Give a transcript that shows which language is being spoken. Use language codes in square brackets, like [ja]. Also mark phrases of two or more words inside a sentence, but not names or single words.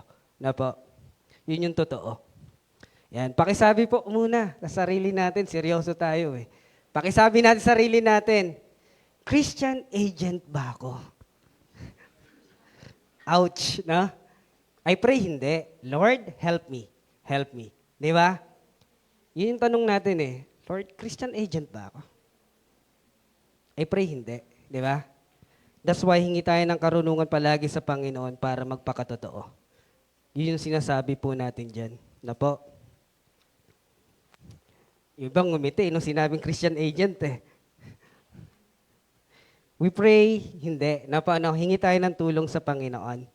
[tl] Na po? Yun yung totoo. Yan. Pakisabi po muna sa sarili natin, seryoso tayo Pakisabi natin sa sarili natin, [en] Christian agent [tl] ba ako? [en] Ouch, no? I pray hindi. Lord, help me. Help me. Di ba? [tl] Yun yung tanong natin eh. Lord, [en] Christian agent [tl] ba ako? [en] I pray [tl] hindi. Di ba? [en] That's why [tl] hingi tayo ng karunungan palagi sa Panginoon para magpakatotoo. Yun yung sinasabi po natin dyan. Na po? Yung ibang ngumiti nung sinabing [en] Christian agent [tl] eh. [en] We pray, hindi. [tl] Na paano, hingi tayo ng tulong sa Panginoon.